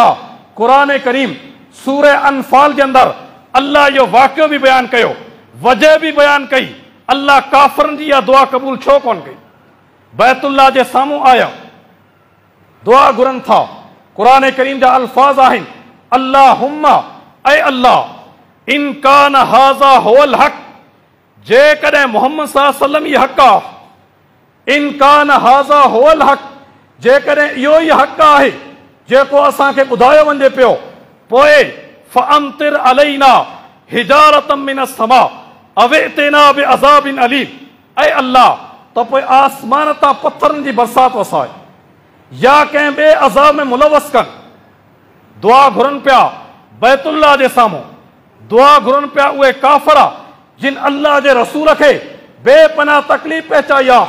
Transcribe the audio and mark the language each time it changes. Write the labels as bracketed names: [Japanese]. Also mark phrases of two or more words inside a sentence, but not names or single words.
[Sindhi] क़ुरान करीम सूरह अनफाल जे अंदरि अल्लाह इहो वाक़ियो बि बयानु कयो, वजह बि बयानु कई। अल्लाह काफ़रनि जी इहा दुआ क़बूल छो कोन कई? बैतुल्लाह जे साम्हूं आया, दुआ घुरनि था। क़ुरान करीम जा अल्फाज़ आहिनि, [Arabic] अल्लाहुम्मा [Sindhi] ऐ अल्लाह [Arabic] إن كان هذا هو الحق, जेकॾहिं मोहम्मद صلى الله عليه وسلم [Sindhi] ई हक़ आहे, [Arabic] إن كان هذا هو الحق, [Sindhi] जेकॾहिं इहो ई हक़ आहे जेको असांखे ॿुधायो वञे पियो, पोइ [Arabic] فأمطر علينا حجارة من السماء أو ائتنا بعذاب أليم, [Sindhi] ऐ अल्लाह त पोइ आसमान तां पथरनि जी बरसात वसाए या कंहिं ॿिए अज़ाब में मुलवस कर। दुआ घुरनि पिया बैतुल्लाह जे साम्हूं, दुआ घुरनि पिया उहे काफ़िर जिन अल्लाह जे रसूल खे बेपनाह तकलीफ़ पहुचाई आहे।